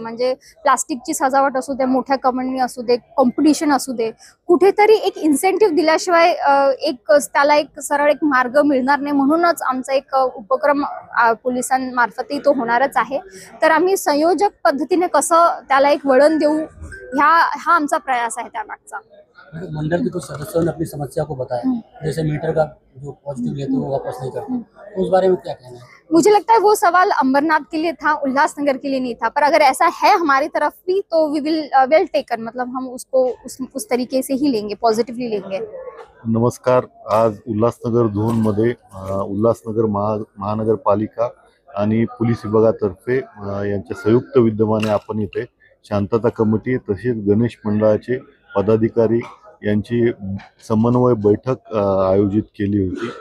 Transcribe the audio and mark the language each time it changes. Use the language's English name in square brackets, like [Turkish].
[Marathi] म्हणजे प्लास्टिकची सजावट असू दे, मोठ्या कमानी असू दे, कॉम्पिटिशन असू दे, कुठेतरी एक इन्सेंटिव्ह दिल्याशिवाय त्याला एक सरळ एक मार्ग मिळणार नाही. म्हणूनच आमचा एक उपक्रम पोलिसांमार्फतही तो होणारच आहे. तर आम्ही संयोजक पद्धतीने कसं त्याला एक वळण देऊ, हा आमचा प्रयास आहे त्यामागचा. [Hindi] मंडल के कुछ सदस्यों ने अपनी समस्या को बताया, जैसे मीटर का जो पॉजिटिव लेते हैं वो वापस नहीं करते, तो उस बारे में क्या कहना है? मुझे लगता है वो सवाल अंबरनाथ के लिए था, उल्लासनगर के लिए नहीं था, पर अगर ऐसा है हमारी तरफ भी तो [English] we will well taken, [Hindi] मतलब हम उसको उस तरीके से ही लेंगे, पॉझिटिव्हली लेंगे. [Marathi] नमस्कार. आज उल्हासनगर झोनमध्ये उल्हासनगर महानगरपालिका आणि पोलीस विभागातर्फे यांच्या संयुक्त विद्यमाने आपण इथे शांतता कमिटी तसेच गणेश मंडळाचे पदाधिकारी यांची समन्वय बैठक आयोजित केली होती.